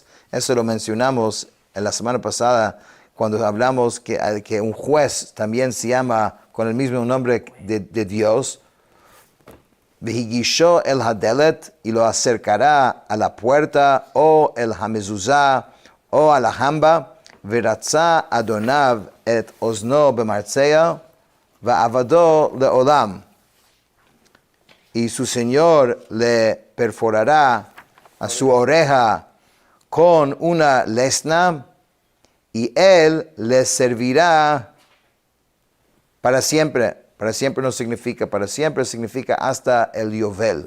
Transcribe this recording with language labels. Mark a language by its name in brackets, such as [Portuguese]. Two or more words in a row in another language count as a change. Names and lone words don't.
[Spanish] Eso lo mencionamos en la semana pasada, cuando hablamos que un juez también se llama con el mismo nombre de Dios. [Hebrew] והגישו אל הדלת, [Spanish] y lo acercará a la puerta, o [Hebrew] אל המזוזה, [Spanish] o a la jamba. [Hebrew] ורצע אדניו את אזנו במרצע ועבדו לעולם. [Spanish] Y su señor le perforará a su oreja con una lesna, y él le servirá para siempre. Para siempre no significa para siempre, significa hasta el Yovel.